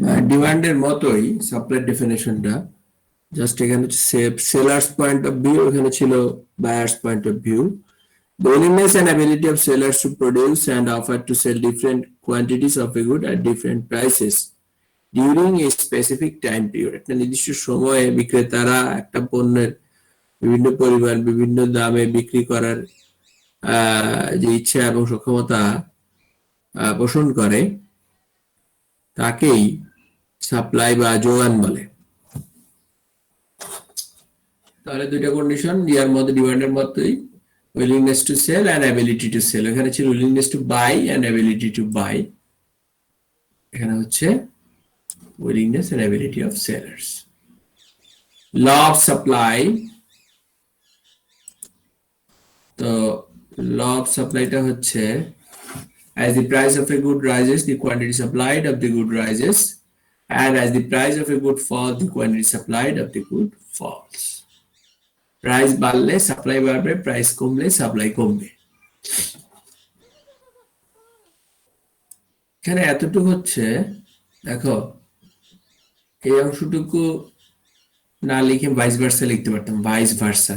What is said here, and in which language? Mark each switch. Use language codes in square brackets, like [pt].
[bn] ডিমান্ডের মতোই supply ডেফিনেশনটা, just এখানে sellers point of view, এখানে ছিল buyers point of view. [en] The willingness and ability of sellers to produce and offer to sell different quantities of a good at different prices during a specific time period. [bn] একটা নির্দিষ্ট সময়ে বিক্রেতারা একটা পণ্যের বিভিন্ন পরিমাণ বিভিন্ন দামে বিক্রি করার যে ইচ্ছা এবং সক্ষমতা পোষণ করে তাকেই সাপ্লাই বা যোগান বলে। তাহলে দুইটা কন্ডিশন ইয়ার মধ্যে ডিমান্ডের মতোই, [en] willingness to sell and ability to sell। [bn] এখানে ছিল [en] willingness to buy and ability to buy, [bn] এখানে হচ্ছে [en] willingness and ability of sellers। law of supply, তো law of supply টা হচ্ছে as the price of a good rises the quantity supplied of the good rises, and as the price of a good falls the quantity supplied of the good falls। [bn] Price বাড়লে supply বাড়বে, price কমলে supply কমবে। এখানে এতটুকু হচ্ছে, দেখো এই অংশটুকু না লিখে ভাইস ভার্সা লিখতে পারতাম, ভাইস ভার্সা।